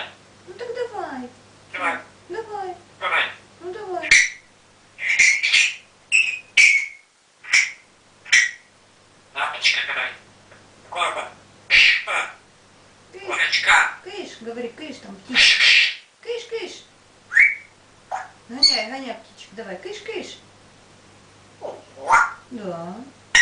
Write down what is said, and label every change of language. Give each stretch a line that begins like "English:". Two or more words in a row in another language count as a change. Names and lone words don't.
Russian: Ну так давай. Давай. Давай. Давай. Ну давай. Лапочка. Давай. Корба. Кыш. Курочка. Кыш. Говори, кыш там птичка. Кыш, кыш. Гоняй, гоняй птичек. Давай, кыш, кыш. Да.